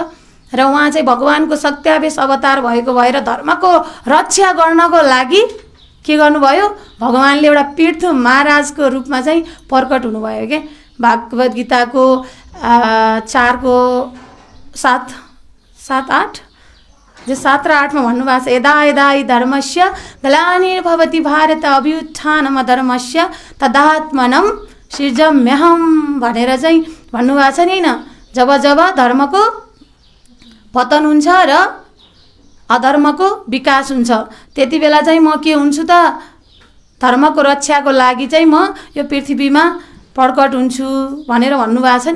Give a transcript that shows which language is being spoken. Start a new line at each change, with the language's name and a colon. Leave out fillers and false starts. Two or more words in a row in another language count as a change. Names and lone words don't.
Nepali: र उहाँ चाहिँ भगवानको सत्यावेश अवतार भएको भएर धर्मको रक्षा गर्नको लागि के गर्नुभयो? भगवानले एउटा पृथु महाराजको रूपमा चाहिँ प्रकट हुनुभयो के। भागवत गीताको 4:7-8 जो 7 र 8 में भन्नुभएको छ,
Sanskrit: यदा यदा हि धर्मस्य ग्लानिर्भवति भारत अभ्युत्थानम धर्मस्य तदात्मनम सृजम्यहम
Nepali: भनेर चाहिँ भन्नुभएको छ नि हैन। जब जब धर्मको पतन हुन्छ र अधर्मको विकास हुन्छ त्यति बेला चाहिँ म के हुन्छु त? धर्मको रक्षाको लागि चाहिँ म यो पृथ्वीमा प्रकट हुन्छु भनेर भन्नुभएको छ नि।